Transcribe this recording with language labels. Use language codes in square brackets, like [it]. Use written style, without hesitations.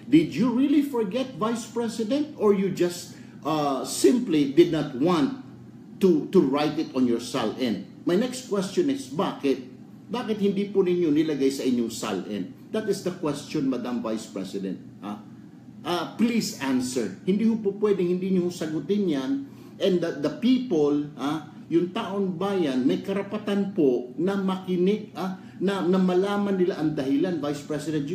[en] Did you really forget, Vice President? Or you just simply did not want to write it on your SALN? My next question is, bakit? [tl] Bakit hindi po ninyo nilagay sa inyong SALN? [en] That is the question, Madam Vice President. Please answer. [tl] Hindi po pwedeng hindi nyo sagutin yan. [en] And the people, [tl] yung taon bayan, may karapatan po na makinig, na malaman nila ang dahilan, Vice President.